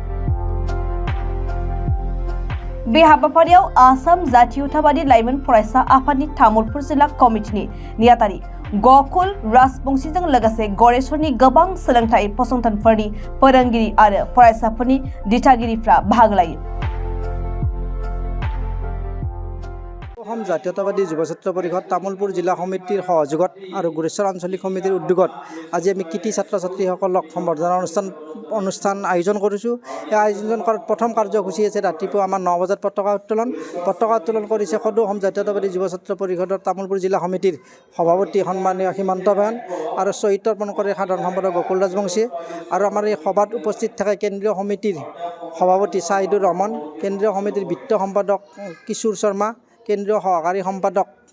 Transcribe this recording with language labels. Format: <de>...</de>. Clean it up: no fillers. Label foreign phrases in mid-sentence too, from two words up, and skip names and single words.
<brx>बे हाबाफारियाव आसाम जातीयतावादी लाइमोन फरायसा आफादनि तामुलपुर जिल्ला कमिटिनि नेहाथारि गकुल राजबंशीजों लोगोसे गणेशनि गोबां सोलोंथाइ फसंथानफोरनि फोरोंगिरि आरो फरायसाफोरनि दिथागिरिफ्रा बाहागो लायो।</brx> <as>অসম জাতীয়তাবাদী যুৱ ছাত্ৰ পৰিষদ তামুলপুৰ জিলা সমিতিৰ সহযোগত আৰু গুৰেশ্বৰ আঞ্চলিক সমিতিৰ উদ্যোগত আজি আমি কৃতি ছাত্ৰ ছাত্ৰীসকলক সম্বৰ্ধনা অনুষ্ঠান আয়োজন কৰিছোঁ। এই আয়োজন কৰাত প্ৰথম কাৰ্যসূচী আছে ৰাতিপুৱা আমাৰ 9 বজাত পতাকা উত্তোলন কৰিছে সদৌ অসম জাতীয়তাবাদী যুৱ ছাত্ৰ পৰিষদৰ তামুলপুৰ জিলা সমিতিৰ সভাপতি সন্মানীয় সীমান্ত বয়ান আৰু শ্বহীদ তৰ্পণ কৰে সাধাৰণ সম্পাদক গকুল ৰাজবংশী আৰু আমাৰ এই সভাত উপস্থিত থাকে কেন্দ্ৰীয় সমিতিৰ সভাপতি শ্বাহিদুৰ ৰহমান, কেন্দ্ৰীয় সমিতিৰ বিত্ত সম্পাদক কিশোৰ শৰ্মা, কেন্দ্ৰীয় সহকাৰী সম্পাদক</as>